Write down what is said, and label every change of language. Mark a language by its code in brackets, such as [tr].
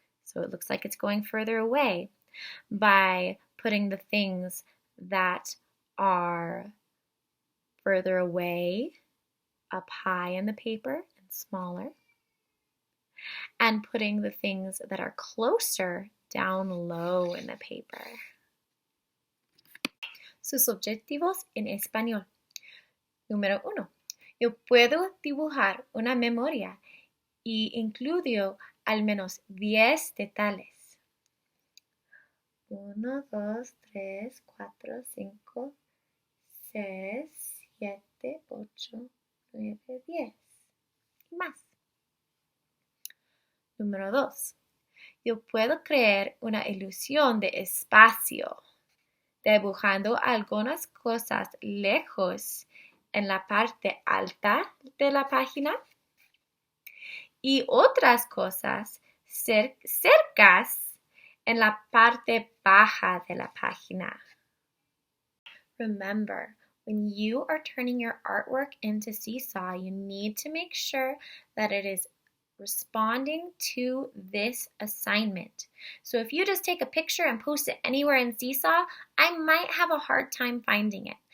[en] So it looks like it's going further away by putting the things that are further away up high in the paper and smaller, and putting the things that are closer down low in the paper. [es] Sus objetivos en español. Número 1. Yo puedo dibujar una memoria y incluyo al menos 10 detalles. 1, 2, 3, 4, 5, 6, 7, 8, 9, 10 y más. Número 2. Yo puedo crear una ilusión de espacio, dibujando algunas cosas lejos en la parte alta de la página y otras cosas cercas en la parte baja de la página. [en] Remember, when you are turning your artwork into Seesaw, you need to make sure that it is responding to this assignment. So if you just take a picture and post it anywhere in Seesaw, I might have a hard time finding it.